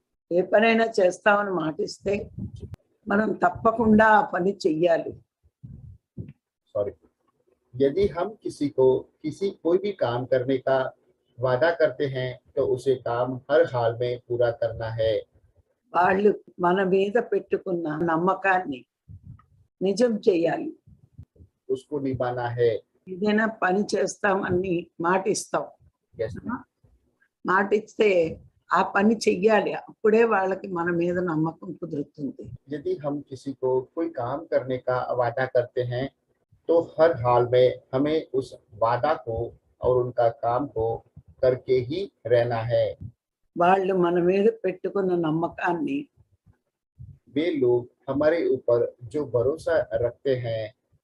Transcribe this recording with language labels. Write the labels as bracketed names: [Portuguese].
[Telugu] ఏ పనైనా చేస్తామని మాటిస్తే మనం తప్పకుండా ఆ పని చెయ్యాలి. [Hindi] यदि हम किसी कोई भी काम करने का वादा करते हैं तो उसे काम हर हाल में पूरा करना है। [Telugu] వాళ్ళు మన మీద పెట్టుకున్న నమ్మకాన్ని నిజం చేయాలి. [Hindi] उसको निभाना है। [Telugu] ఏదైనా పని చేస్తామని మాటిస్తాం, [English] Yes. [Telugu] మాటిస్తే ఆ పని చెయ్యాలి. అప్పుడే వాళ్ళకి మన మీద నమ్మకం కుదురుతుంది. [Hindi] यदि हम किसी को कोई काम करने का वादा करते हैं तो हर हाल में हमें उस वादा को और उनका काम को करके ही रहना है। [Telugu] వాళ్ళు మన మీద పెట్టుకున్న నమ్మకాన్ని [Hindi] वे लोग हमारे ऊपर जो भरोसा रखते हैं